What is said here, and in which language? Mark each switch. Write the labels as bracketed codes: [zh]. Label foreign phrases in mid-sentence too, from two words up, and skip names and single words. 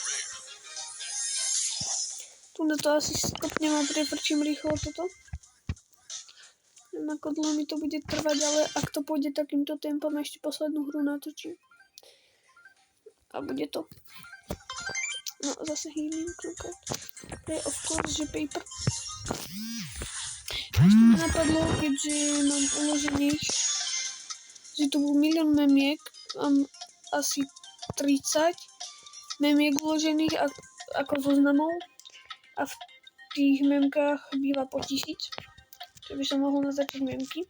[sk] Tu na to asi stopnem a prefrčím rýchlo toto. Neviem, ako dlho mi to bude trvať, ale ak to pôjde takýmto tempom, ešte poslednú hru natočím. A bude to. No, zase [en] healing, knockout. [sk] To je [en] of course, [sk] že paper. A ešte mi napadlo, keďže mám uložených, že tu bol milión memiek, mám asi 30 memiek uložených ako zoznamov a v tých memkách býva po 1000, že by som mohol naznačiť memky.